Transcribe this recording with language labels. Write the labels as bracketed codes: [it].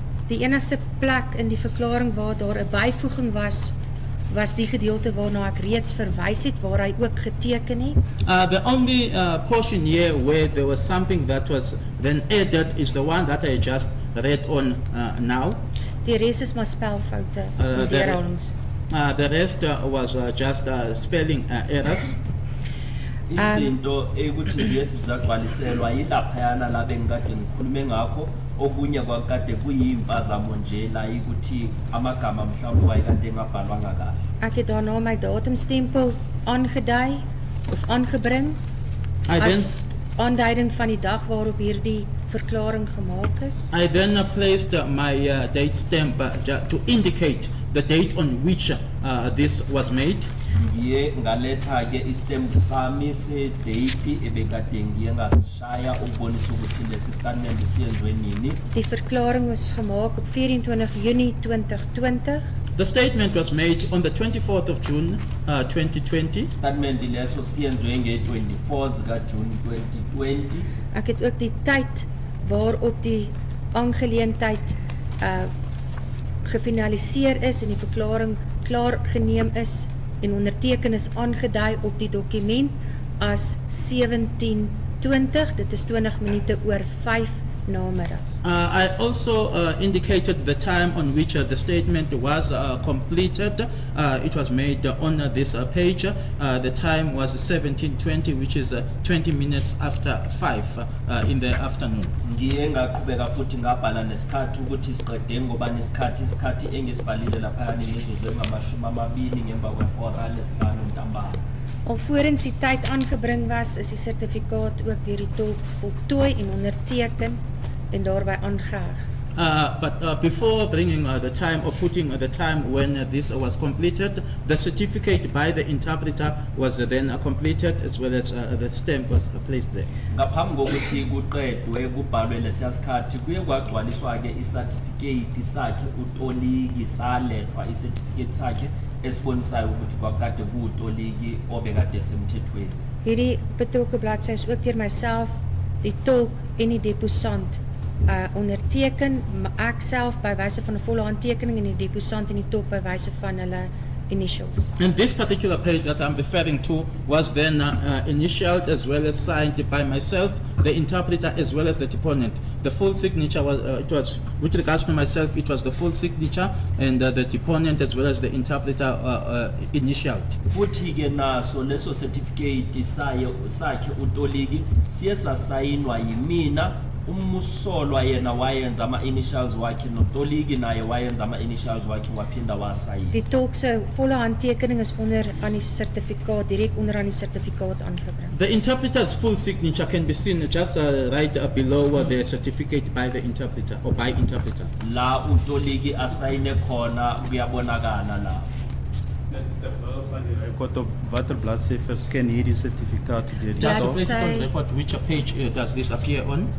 [af] Die enigste plek in die verklaring waar daar 'n byvoeging was die gedeelte waarna ek reeds verwys het waar hy ook geteken het. [en] The only portion here where there was something that was then added is the one that I just read on now. [af] Die res is maar spelfoute en deurhalings. [en] The rest was just spelling errors. [zu] Izinto ekuthi zethu zagcwaliselwa yilaphayana la bengikade ngikhulume ngakho okunye kwakade kuyimpazamo nje la ukuthi amagama mhlawumbe wayekade engabhalwanga kahle. [af] Ek het daarna my datumstempel aangedui of aangebring as aanduiding van die dag waarop hierdie verklaring gemaak is. [en] I then placed my date stamp to indicate the date on which this was made. [zu] Ngiye ngaletha ke istamp sami se date ebekade ngiye ngasishaya ukubonisa ukuthi lesi statement siyenzwe nini. [af] Die verklaring was gemaak op 24 Junie 2020. [en] The statement was made on the 24th of June 2020. [zu] Statement leso siyenzwe nge-24 zika June 2020. [af] Ek het ook die tyd waarop die aangeleentheid gefinaliseer is en die verklaring klaar geneem is en onderteken is aangedui op die dokument as 17:20, dit is 20 minute oor 5 namiddag. [en] I also indicated the time on which the statement was completed. It was made on this page. The time was 17:20, which is 20 minutes after 5 in the afternoon. [zu] Ngiye ngaqhubeka futhi ngabhala nesikhathi ukuthi siqede ngoba isikhathi engisibhalile lapha imizuzu engamashumi 20 ngemva kwehora lesihlanu ntambama. [af] Alvorens die tyd aangebring was, is die sertifikaat ook deur die tolk voltooi en onderteken en daarby aangeheg. [en] But before bringing the time or putting the time when this was completed, the certificate by the interpreter was then completed as well as the stamp was placed there. [zu] Ngaphambi kokuthi kuqedwe kubhalwe lesiya sikhathi kuye kwagcwaliswa ke i-certificate sakhe utoliki salethwa i-certificate sakhe esibonisayo ukuthi kwakade kuwutoliki obekade semthethweni. [af] Hierdie betrokke bladsy is ook deur myself, die tolk en die deposant onderteken, ek self by wyse van 'n volle handtekening en die deposant en die tolk by wyse van hulle initials. [en] And this particular page that I'm referring to was then initialed as well as signed by myself, the interpreter as well as the deponent. The full signature was, with regards to myself, it was the full signature and the deponent as well as the interpreter initialed. [zu] Futhi ke naso leso certificate sakhe utoliki siye sasayinwa yimina, umusolwa yena wayenza ama-initials wakhe notoliki naye wayenza ama-initials wakhe waphinda wasayina. [af] Die tolk se volle handtekening is onder aan die sertifikaat, direk onder aan die sertifikaat aangebring. [en] The interpreter's full signature can be seen just right below the certificate by the interpreter or by interpreter. [zu] La utoliki asayine khona kuyabonakala la. [af] Terwyl van die rekord op watter bladsy verskyn hierdie sertifikaat deur die [en] Just to [af] tolk? [en] place it on record, which page does this appear on?